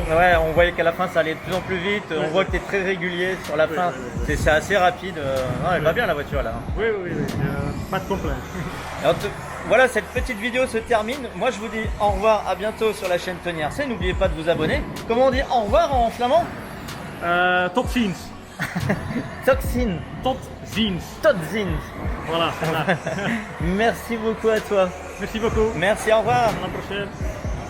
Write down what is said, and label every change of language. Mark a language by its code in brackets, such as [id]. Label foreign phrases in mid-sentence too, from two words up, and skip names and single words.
[fr] Ouais, on voyait qu'à la fin ça allait de plus en plus vite. On voit que tu es très régulier sur la fin. C'est assez rapide. Non, elle va bien la voiture là. Oui, oui, oui. Pas de complainte. Alors, voilà, cette petite vidéo se termine. Moi, je vous dis au revoir, à bientôt sur la chaîne Tony RC. N'oubliez pas de vous abonner. Comment on dit au revoir en flamand? [nl] Tot ziens. Toxin. Tot ziens. Totzin. [fr] Voilà. Merci beaucoup à toi. Merci beaucoup. Merci, au revoir. À la prochaine.